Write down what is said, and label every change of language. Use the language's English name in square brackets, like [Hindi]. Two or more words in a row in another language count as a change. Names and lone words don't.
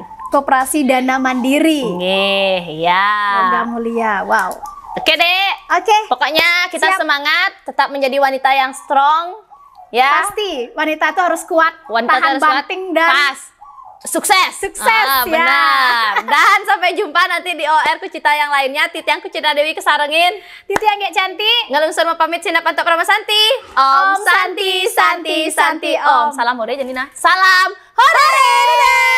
[Indonesian] Koperasi Dana Mandiri. Logam mulia. Wow. Oke dek. Pokoknya kita semangat, tetap menjadi wanita yang strong. Ya. Pasti wanita itu harus kuat, tahan banting dan sukses benar. Dan sampai jumpa nanti di OR Kucita yang lainnya. [Balinese] Titiang Kucita Dewi kesarengin, Titiang Gek Cantik ngelungsur pamit sina pantok Pramasanti. [Sanskrit] Om Santi Santi Santi Om. [Indonesian] Salam hore Janina. Salam hore.